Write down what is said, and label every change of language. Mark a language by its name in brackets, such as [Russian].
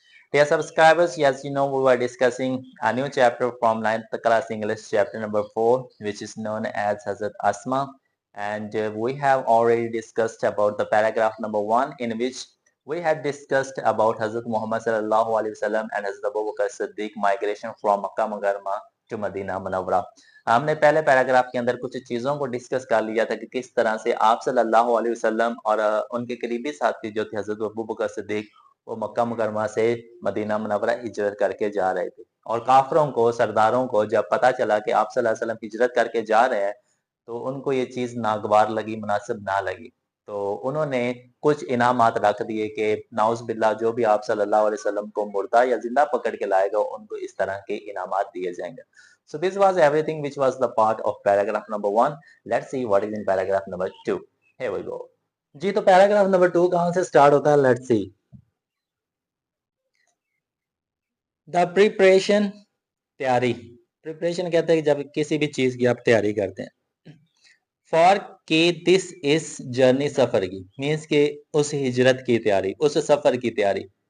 [English] Dear subscribers, yes you know we were discussing a new chapter from 9th class English chapter number 4 which is known as Hazrat Asma, and we have already discussed about the paragraph number 1 in which we had discussed about Hazrat Muhammad sallallahu alaihi wasallam and Hazrat Abu Bakr Siddiq migration from Makkah Mukarrama to Medina Munawwara. [Hindi] हमने पहले paragraph के अंदर कुछ चीजों को discuss कर लिया था कि किस तरह से आप सल्लल्लाहु अलैहि वसल्लम और उनके करीबी साथी जो थे हजरत अबू बकर सिद्दीक वो मक्का मुकरमा से मदीना मुनव्वरा हिजरत करके जा रहे थे। और काफरों को सरदारों को जब पता चला कि आप सल्लल्लाहु अलैहि वसल्लम हिजरत करके जा रहे हैं तो उनको ये चीज नागवार लगी, मुनासिब ना लगी। तो उन्होंने कुछ इनामात रख दिए कि नाउज बिल्ला जो भी आप सल्लल्लाहु अलैहि वसल्लम को मुर्दा या जिंदा पकड़ के लाएगा उनको इस तरह के इनामात दिए जाएंगे। [English] So this was everything which was the part of paragraph number 1. Let's see what is in paragraph number 2. Here we go. [Hindi] जी तो पैराग्राफ नंबर 2 कहां से स्टार्ट होता है? [English] Let's see. [Hindi] द प्रिपरेशन, तैयारी। प्रिपरेशन कहते हैं कि जब किसी भी चीज की आप तैयारी करते हैं। फॉर के दिस इस जर्नी, सफर की, मीन्स के उस हिजरत की तैयारी, उस सफर की तैयारी।